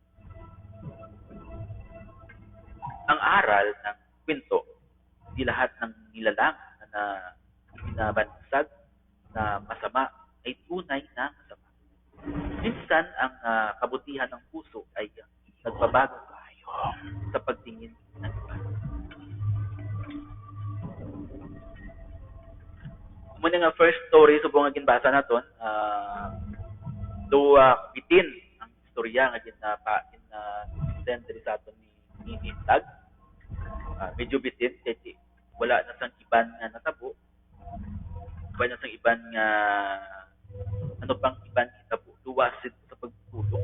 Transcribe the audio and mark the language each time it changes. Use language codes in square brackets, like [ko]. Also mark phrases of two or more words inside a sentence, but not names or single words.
[tl] Ang aral ng kwento, di lahat ng nilalang na binabansag na masama ay tunay na masama. Minsan, ang kabutihan ng puso ay nagbabago sa pagtingin ng iba. [hil] Muna nga [en] first story, [hil] subong nga ginbasa naton, bitin ang istorya nga send diri sa aton ni Tag. Medyo bitin kay wala na sang iban nga natabo. Wala na sang iban nga ano pang iban hitabo luwasid sa pagtulong.